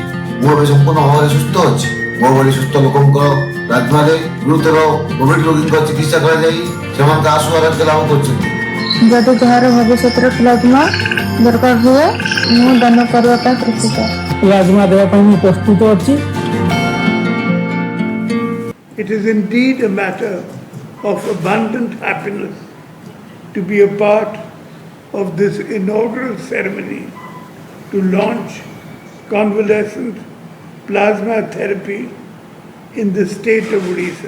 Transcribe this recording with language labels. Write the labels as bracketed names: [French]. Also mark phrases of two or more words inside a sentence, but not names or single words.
[Odia] ମୁଁ ଏବେ ସମ୍ପୂର୍ଣ୍ଣ ଭାବରେ ସୁସ୍ଥ ଅଛି। ମୋ ଭଳି ସୁସ୍ଥ ଲୋକଙ୍କ ପ୍ଲାଜମାରେ ଗୁରୁତର କୋଭିଡ ରୋଗୀଙ୍କ ଚିକିତ୍ସା କରାଯାଇ ସେମାନଙ୍କ ଆଶୁ ଆରୋଗ୍ୟ ଲାଭ କରୁଛନ୍ତି। ଯଦି କାହାର ଭବିଷ୍ୟତରେ ପ୍ଲାଜମା ଦରକାର ହୁଏ ମୁଁ ଦାନ କରିବା ପାଇଁ ପ୍ରସ୍ତୁତ। ପ୍ଲାଜମା ଦେବା ପାଇଁ ମୁଁ ପ୍ରସ୍ତୁତ ଅଛି। [English] It is indeed a matter of abundant happiness to be a part of this inaugural ceremony to launch convalescent plasma therapy in the state of Odisha.